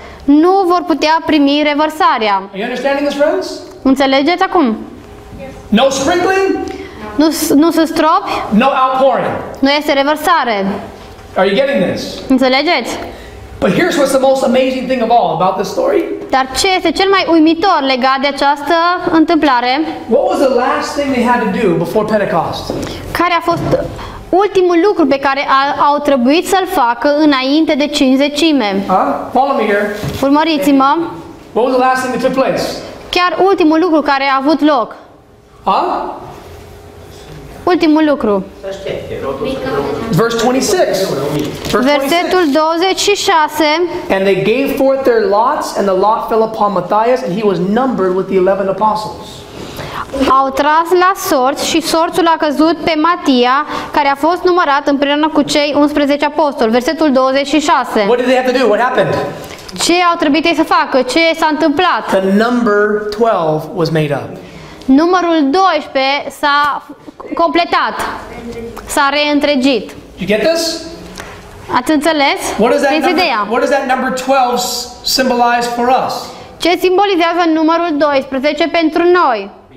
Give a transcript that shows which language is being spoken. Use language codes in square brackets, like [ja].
[ro] nu vor putea primi revărsarea. [en] Are you understanding this, friends? [ro] Înțelegeți acum? [en] No sprinkling, [ro] Nu sunt stropi, [en] no outpouring. [ro] nu este revărsare. [en] Are you getting this? [ro] Înțelegeți? [en] But here's what's the most amazing thing of all about this story. [ro] Dar ce este cel mai uimitor legat de această întâmplare? [en] What was the last thing they had to do before Pentecost? [ro] Care a fost ultimul lucru pe care au trebuit să-l facă înainte de Cincizecime? [en] Follow me here. [ro] Urmăriți-mă. [en] What was the last thing that took place? [ro] Chiar ultimul lucru care a avut loc. Ultimul lucru. [en] Verse 26. [ro] Versetul 26. [en] And they gave forth their lots, and the lot fell upon Matthias, and he was numbered with the 11 apostles. [ro] Au tras la sorți și sorțul a căzut pe Matia, care a fost numărat împreună cu cei 11 apostoli. Versetul 26. [en] What did they have to do? What happened? [ro] Ce au trebuit ei să facă? Ce s-a întâmplat? [en] The number 12 was made up. [ro] Numărul 12 s-a completat, s-a reîntregit. [en] You get this? [ro] Ați înțeles? Prins ideea. [en] What does that number 12 symbolize for us? [ro] Ce simbolizează numărul 12 pentru noi?